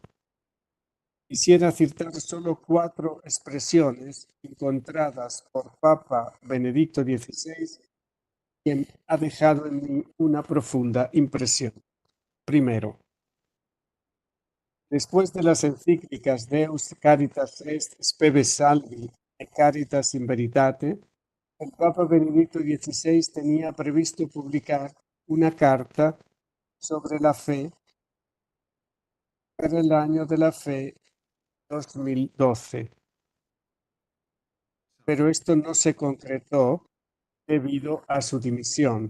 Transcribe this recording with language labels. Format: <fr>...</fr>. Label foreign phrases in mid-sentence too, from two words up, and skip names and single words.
<es>Quisiera citar solo 4 expresiones encontradas por Papa Benedicto XVI, quien ha dejado en mí una profunda impresión. Primero, después de las encíclicas Deus Caritas Est Speve Salvi e Caritas in Veritate, el Papa Benedicto XVI tenía previsto publicar una carta sobre la fe para el año de la fe 2012. Pero esto no se concretó debido a su dimisión.</es>